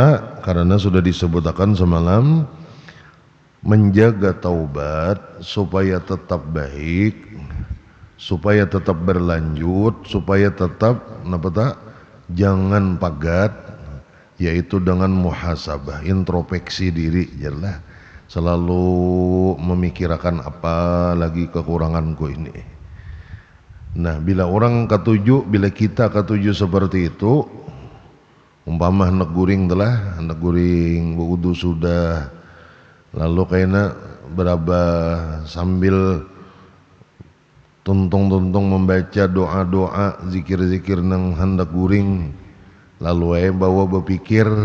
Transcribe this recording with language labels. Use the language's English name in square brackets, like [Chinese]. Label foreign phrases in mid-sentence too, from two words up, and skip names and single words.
[Indonesian] Karena sudah disebutkan semalam, menjaga taubat supaya tetap baik, supaya tetap berlanjut, supaya tetap jangan pagat, yaitu dengan muhasabah, introspeksi diri, jelas. Selalu memikirkan apa lagi kekuranganku ini. [Banjar] Nah, bila orang ketujuh, bila kita ketujuh seperti itu, umpama hendak guring telah, hendak guring wudu sudah, lalu kayaknya beraba sambil tuntung-tuntung membaca doa-doa, zikir-zikir nang hendak guring, lalu bawa berpikir,